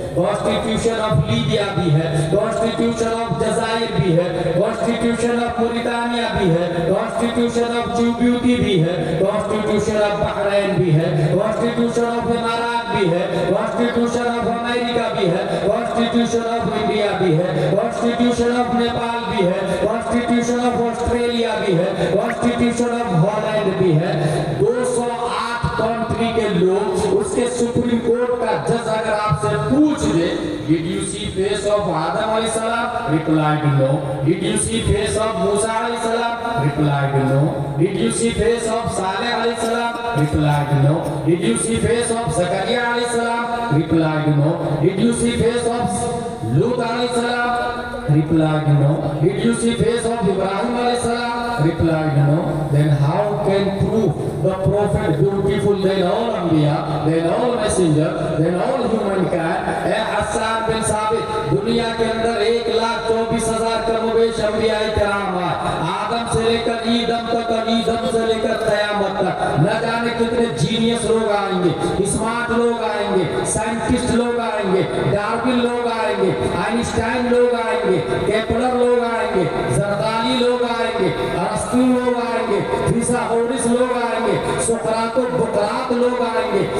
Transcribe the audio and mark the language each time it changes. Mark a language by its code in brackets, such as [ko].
[ur] Constitution of Libya بھی ہے، constitution of جزائر بھی ہے، کانسٹیٹیوشن آف موریٹانیہ بھی ہے، کانسٹیٹیوشن آف جیبوتی بھی ہے، کانسٹیٹیوشن آف بحرین بھی ہے، کانسٹیٹیوشن آف امارات بھی ہے، کانسٹیٹیوشن آف امریکہ بھی ہے، کانسٹیٹیوشن آف انڈیا بھی ہے، کانسٹیٹیوشن آف نیپال بھی ہے، کانسٹیٹیوشن آف آسٹریلیا بھی ہے، کانسٹیٹیوشن آف ہالینڈ بھی ہے۔ 208 کنٹری کے لوگ اس کے سپریم کورٹ کا جج اگر آپ سے پوچھ دے [en] Did you see face of Adam [ur] علیہ السلام? [en] Replied no. Did you see face of Musa علیہ السلام? Replied no. Did you see face of Saleh علیہ السلام? Replied no. Did you see face of Zakaria علیہ السلام? Replied no. Did you see face of Lut علیہ السلام? Replied, no. Did you see face of Ibrahim alayhi salam? Replied, no. Then how can prove the prophet beautiful than all Anbiya, than all messenger, than all humankind? [ur] اے حسان بن ثابت، دنیا کے اندر 1,24,000 کم و بیش انبیاء کرام آئے، آدم سے لے کر ایدم تک اور ایدم سے لے کر قیامت تک، نہ جانے کتنے جینیس لوگ آئیں گے، اسمارٹ لوگ آئیں گے، سائنٹسٹ لوگ آئیں گے، ڈارون لوگ آئیں گے، آئنسٹائن لوگ آئیں گے، کیپلر لوگ آئیں گے، زردالی لوگ آئیں گے، ارسطو لوگ آئیں گے، فیثاغورس لوگ آئیں گے، سقراط و بقراط لوگ آئیں گے.